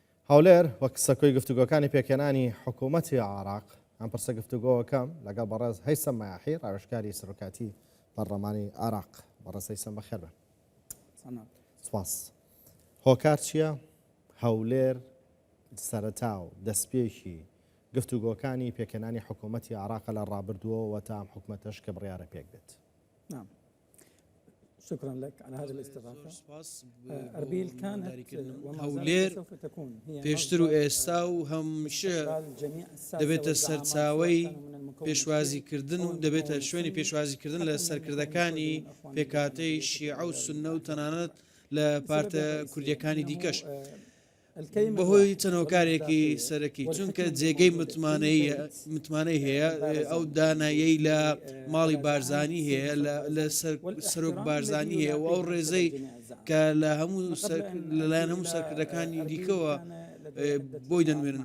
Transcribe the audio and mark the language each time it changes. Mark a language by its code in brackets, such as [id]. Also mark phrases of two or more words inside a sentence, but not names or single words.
[ckb] هەولێر وەک سەکۆی گفتوگۆکانی پێکێنانی حکوومەتی عێراق ئەم پرسە گفتوگۆکەم لەگەڵ بەڕێز هەیثەم مایاحی ڕاوێژکاری سەرۆکاتی پەرلەمانی عێراق. بەڕێز هەیثەم بەخێر بن. سپاس. هۆکار چییە؟ هەولێر سەرەتا و دەستپێکی گفتوگۆکانی پێکێنانی حکوومەتی عێراق لە ڕابردووەوە تا ئەم حکوومەتەش کە بڕیارە پێک بێت. [ar] نعم، شكرا لك على هذه الاستضافة. أربيل كانت وما زالت سوف تكون هي [ckb] پێشتر و ئێستا و هەمیشە دەبێتە سەرچاوەی پێشوازیکردن و دەبێتە شوێنی پێشوازیکردن لە سەرکردەکانی پێکاتەی شیعە و سوننە و تەنانەت لە پارتە کوردیەکانی دیکەش بەهۆی چەند هۆکارێکی سەرەکی، چونکە جێگەی متمانەی هەیە، ئەو دانایەی لە ماڵی بارزانی هەیە، لە سەرۆک بارزانی هەیە و ئەو ڕێزەی کە لەلایەن هەموو سەرکردەکانی دیکەوە بۆی دەنوێنن.